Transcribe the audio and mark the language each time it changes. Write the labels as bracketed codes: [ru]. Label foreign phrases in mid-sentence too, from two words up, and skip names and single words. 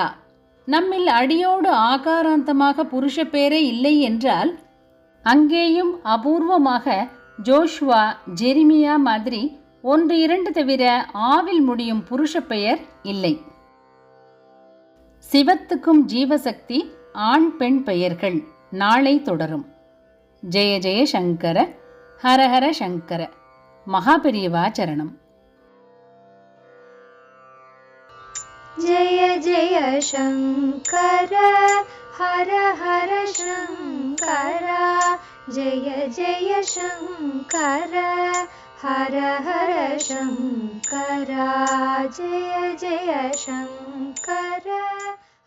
[ta] நம்மில் அடியோடு ஆகாராந்தமாக புருஷ பெயரே இல்லை என்றால் அங்கேயும் அபூர்வமாக ஜோஷுவா, ஜெரிமியா மாதிரி 1-2 தவிர ஆவில் முடியும் புருஷ பெயர் இல்லை. சிவத்துக்கும் ஜீவசக்தி ஆண் பெண் பெயர்கள் நாளை தொடரும். [sa] जय जय शङ्कर, हरहर शङ्कर. [ta] மகாபெரியவா சரணம். [sa] जय जय शङ्कर हर हर शङ्कर जय जय शङ्कर हर हर शङ्कर जय जय शङ्कर।